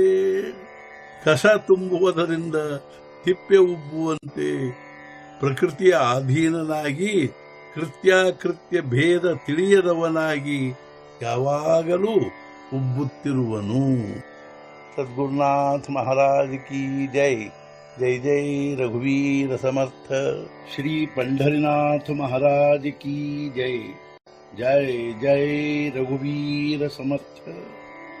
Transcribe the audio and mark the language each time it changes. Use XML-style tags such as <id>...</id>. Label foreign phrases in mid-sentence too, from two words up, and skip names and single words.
<kn>ಕಸ ತುಂಬುವುದರಿಂದ ತಿಪ್ಪೆ ಉಬ್ಬುವಂತೆ ಪ್ರಕೃತಿಯ ಅಧೀನನಾಗಿ ಕೃತ್ಯ ಭೇದ ತಿಳಿಯದವನಾಗಿ ಯಾವಾಗಲೂ ಉಬ್ಬುತ್ತಿರುವನು.</kn> <mr>सद्गुरुनाथ महाराज की जय. जय जय रघुवीर समर्थ. ಶ್ರೀ पंढरीनाथ महाराज की जय. जय जय रघुवीर समर्थ.</mr>